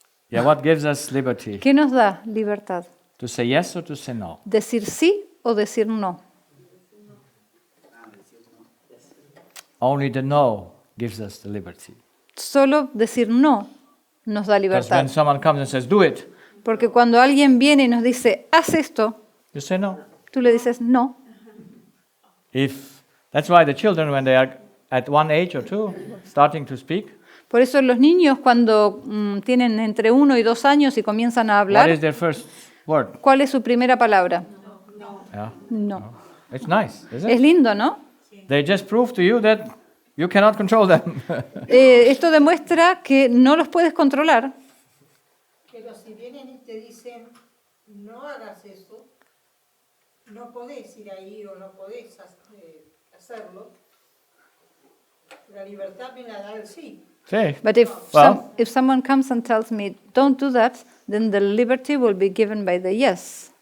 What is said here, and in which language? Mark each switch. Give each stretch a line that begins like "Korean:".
English: Yeah, what gives us liberty?
Spanish: ¿Qué nos da libertad?
English: To say yes or to say no?
Spanish: ¿Decir sí o decir no?
English: Only the no gives us the liberty.
Spanish: Solo decir no nos da
English: Because
Spanish: libertad.
English: when someone comes and says, do it,
Spanish: Porque cuando alguien viene y nos dice, haz esto,
English: you say no.
Spanish: tú le dices no.
English: That's why the children, when they are at 1 age or 2, starting to speak,
Spanish: Por eso los niños cuando tienen entre 1 y 2 años y comienzan a
English: what
Spanish: hablar,
English: is their first word?
Spanish: ¿cuál es su primera palabra?
English: Yeah.
Spanish: No.
English: It's nice, isn't
Spanish: Es
English: it?
Spanish: lindo, ¿no?
English: They just prove to you that you cannot control them.
Spanish: Esto demuestra que no los puedes controlar, Pero si vienen y te dicen, no hagas eso, no podés ir ahí o no podés hacerlo, la libertad me la da el sí. Sí.
English: but if, Well- if someone comes and tells me, don't do that, then the liberty will be given by the yes.